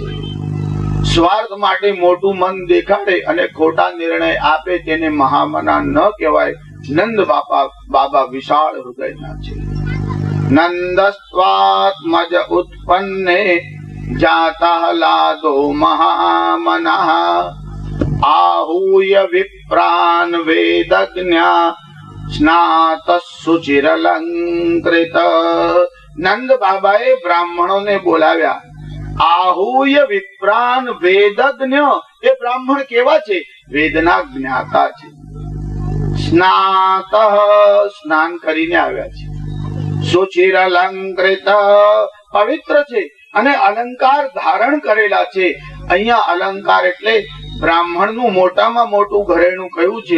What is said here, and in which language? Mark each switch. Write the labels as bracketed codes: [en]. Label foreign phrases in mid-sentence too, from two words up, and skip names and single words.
[gu] સ્વાર્થ માટે મોટું મન દેખાડે અને ખોટા નિર્ણય આપે તેને મહામના ન કહેવાય. નંદ બાબા વિશાળ હૃદયના છે. [sa] नन्दस्त्वात्मज उत्पन्ने जाताह्लादो महामनाः आहूय विप्रान् वेदज्ञा स्नातशुचिरलंकृत। [gu] નંદ બાબાએ બ્રાહ્મણોને બોલાવ્યા. [sa] आहूय विप्रान् वेदज्ञ, [gu] એ બ્રાહ્મણ કેવા છે? વેદના જ્ઞાતા છે. સ્નાત, સ્નાન કરીને આવ્યા છે. શુચિરલંકૃત, પવિત્ર છે અને અલંકાર ધારણ કરેલા છે. અહીંયા અલંકાર એટલે બ્રાહ્મણ નું મોટામાં મોટું ઘરેણું કયું છે?